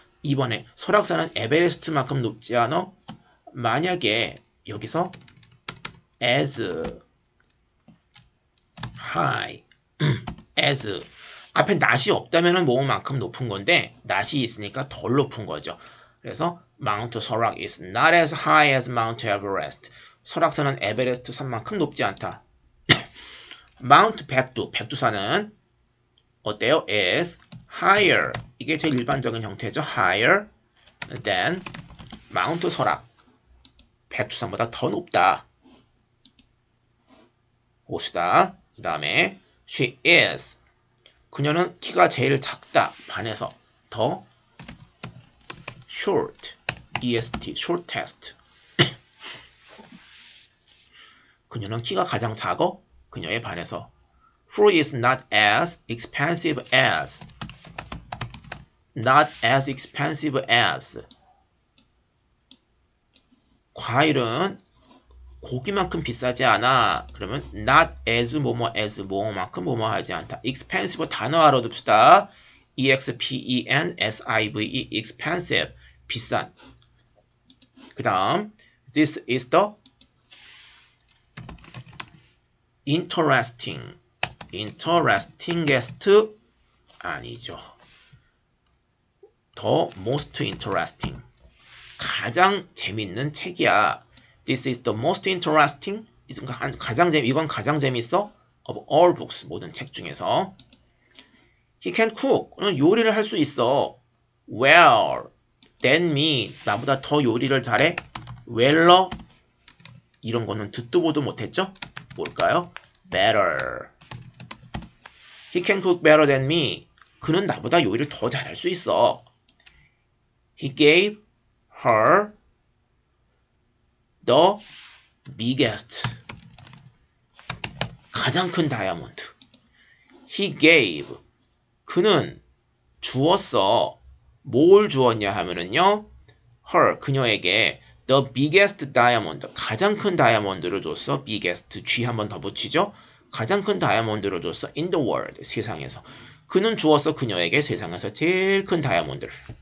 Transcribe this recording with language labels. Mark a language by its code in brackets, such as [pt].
[ko] 이번에 설악산은 에베레스트만큼 높지 않아. 만약에 여기서 [en] as high as [ko] 앞에 낫이 없다면 뭐만큼 높은 건데 낫이 있으니까 덜 높은 거죠. [en] 그래서 Mount 설악 is not as high as Mount Everest. [ko] 설악산은 에베레스트 산만큼 높지 않다. Mount 백두산은 어때요? [en] is higher. [ko] 이게 제일 일반적인 형태죠. [en] higher than Mount 설악. [ko] 백두산보다 더 높다. 봅시다. 그 다음에 [en] she is. [ko] 그녀는 키가 제일 작다. 반해서 더 [en] short. est. shortest. [ko] 그녀는 키가 가장 작어. 그녀에 반해서 [en] fruit is not as expensive as. not as expensive as. [ko] 과일은 고기만큼 비싸지 않아. 그러면 [en] not as as [ko] 뭐만큼 하지 않다. expensive 단어 알아둡시다. [en] expensive expensive [ko] 비싼. 그 다음 [en] this is the interestingest [ko] 아니죠. [en] the most interesting [ko] 가장 재밌는 책이야. [en] This is the most interesting. [ko] 이건 가장 재밌어. [en] Of all books. [ko] 모든 책 중에서. [en] He can cook. [ko] 그는 요리를 할 수 있어. [en] Well, than me. [ko] 나보다 더 요리를 잘해. Weller. 이런 거는 듣도 보도 못했죠? 뭘까요? Better. [en] He can cook better than me. [ko] 그는 나보다 요리를 더 잘할 수 있어. [en] He gave her the biggest. [ko] 가장 큰 다이아몬드. [en] He gave. [ko] 그는 주었어. 뭘 주었냐 하면은요. her. 그녀에게 [en] the biggest diamond. [ko] 가장 큰 다이아몬드를 줬어. biggest. G 한 번 더 붙이죠. 가장 큰 다이아몬드를 줬어. [en] in the world. [ko] 세상에서. 그는 주었어. 그녀에게 세상에서 제일 큰 다이아몬드를.